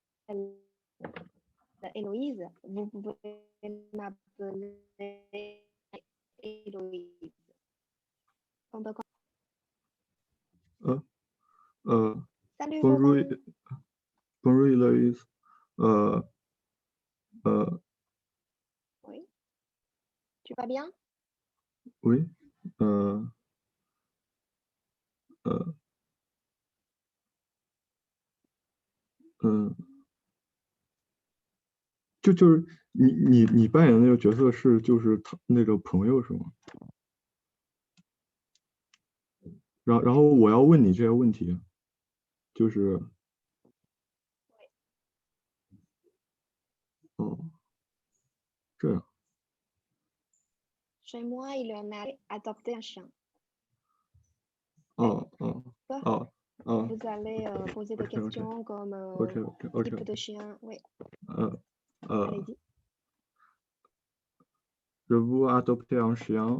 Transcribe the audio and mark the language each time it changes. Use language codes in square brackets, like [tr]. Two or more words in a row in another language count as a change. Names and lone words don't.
[fr] Je m'appelle Héloïse, vous pouvez m'appeler Héloïse. On peut Euh, euh, Salut bonjour, Laurent, bonjour Héloïse. Euh, euh, oui, tu vas bien? oui. [zh] Euh,呃嗯，就是你扮演的那个角色是就是他那个朋友是吗？然后我要问你这些问题，就是哦这样 [fr] Chez moi, il en a adopté un chien. 哦哦哦哦 Vous allez poser des OK OK questions comme OK OK OK type de chien. Oui, 呃呃 allez-y. Je vous adoptez un chien.